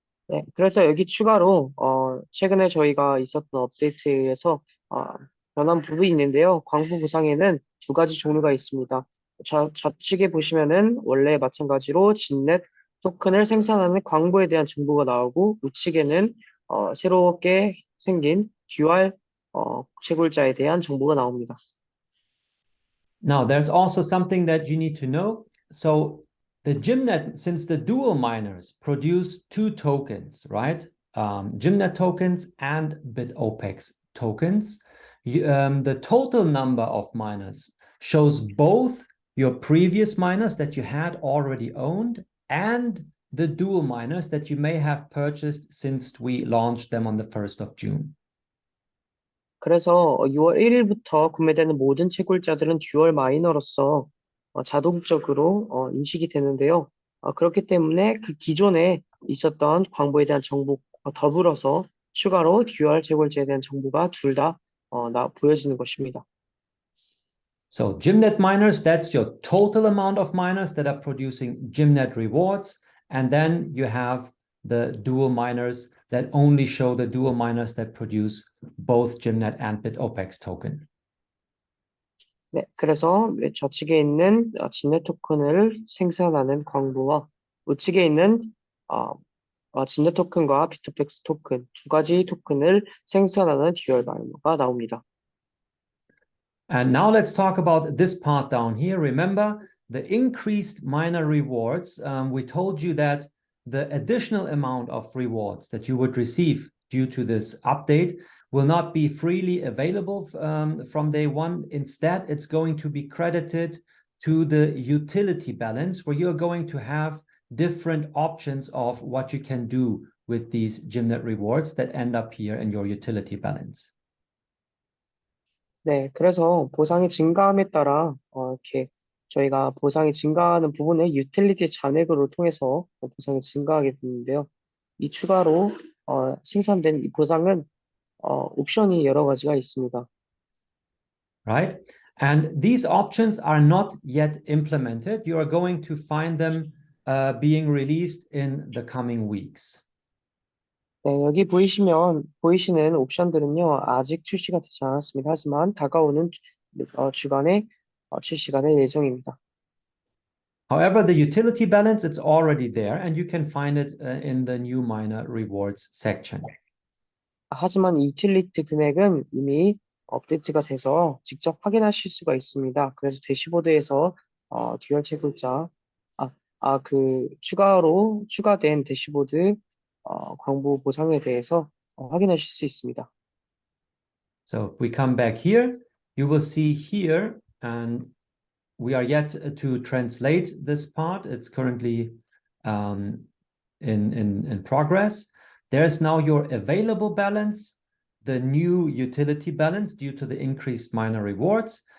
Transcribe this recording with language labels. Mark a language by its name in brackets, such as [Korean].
[Korean] 네, 그래서 여기 추가로 최근에 저희가 있었던 업데이트에서 변한 부분이 있는데요. 광부 보상에는 2가지 종류가 있습니다. 좌측에 보시면은 원래 마찬가지로 진넷 토큰을 생산하는 광부에 대한 정보가 나오고 우측에는 새롭게 생긴 듀얼 채굴자에 대한 정보가 나옵니다. [English] Now, there's also something that you need to know. So the GymNet, since the dual miners produce 2 tokens, right? GymNet tokens and Bitopex tokens, the total number of miners shows both your previous miners that you had already owned and the dual miners that you may have purchased since we launched them on the 1st of June. [Korean] 그래서 6월 1일부터 구매되는 모든 채굴자들은 듀얼 마이너로서 자동적으로 인식이 되는데요. 그렇기 때문에 그 기존에 있었던 광부에 대한 정보 더불어서 추가로 듀얼 채굴자에 대한 정보가 둘 다 보여지는 것입니다. [English] So Gymnet miners, that's your total amount of miners that are producing Gymnet rewards. And then you have the dual miners that only show the dual miners that produce both Gymnet and Bitopex token. [Korean] 네, 그래서 좌측에 있는 진넷 토큰을 생산하는 광부와 우측에 있는 진넷 토큰과 비토펙스 토큰 두 가지 토큰을 생산하는 듀얼 마이너가 나옵니다. [English] And now let's talk about this part down here. Remember the increased miner rewards. We told you that the additional amount of rewards that you would receive due to this update will not be freely available from day one. Instead, it's going to be credited to the utility balance, where you're going to have different options of what you can do with these Gymnet rewards that end up here in your utility balance. [Korean] 네, 그래서 보상이 증가함에 따라 이렇게 저희가 보상이 증가하는 부분을 유틸리티 잔액으로 통해서 보상이 증가하게 되는데요. 이 추가로 생산된 이 보상은 옵션이 여러 가지가 있습니다. [English] Right? And these options are not yet implemented. You are going to find them being released in the coming weeks. [Korean] 네, 여기 보이시는 옵션들은요, 아직 출시가 되지 않았습니다. 하지만 다가오는 주간에 출시가 될 예정입니다. [English] However, the utility balance, it's already there, and you can find it in the new miner rewards section. [Korean] 하지만 이 유틸리티 금액은 이미 업데이트가 돼서 직접 확인하실 수가 있습니다. 그래서 대시보드에서 듀얼 채굴자, 추가로 추가된 대시보드 광부 보상에 대해서 확인하실 수 있습니다. [English] So if we come back here, you will see here, and we are yet to translate this part. It's currently in progress. There's now your available balance, the new utility balance due to the increased miner rewards.